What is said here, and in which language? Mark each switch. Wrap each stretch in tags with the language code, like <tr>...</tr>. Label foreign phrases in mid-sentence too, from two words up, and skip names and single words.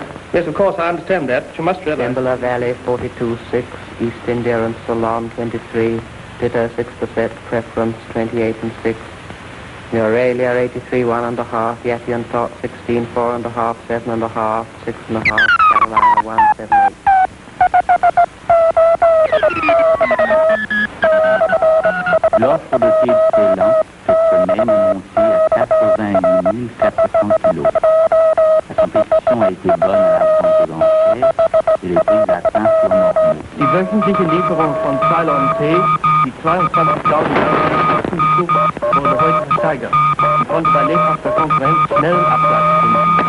<en>Yes, of course, I understand that, but you must realize... Timberler Valley 42.6, East India and Ceylon 23, Ditto 6%, Preference 28 and 6, Euralia 83 1.5, Yeti and Tot 16 4.5, 7.5, 6.5, Carolina 178.</en> <fr>L'offre de thé de Ceylon cette semaine est montée à 81 400 kilos. La compétition a été bonne à la vente aux enchères et les prix atteints furent normaux.</fr> <de>Die wöchentliche Lieferung von Ceylon Tee, die 22.000 Stück, wurde heute versteigert und konnte bei lebhafter Konkurrenz schnellen Absatz finden.</de>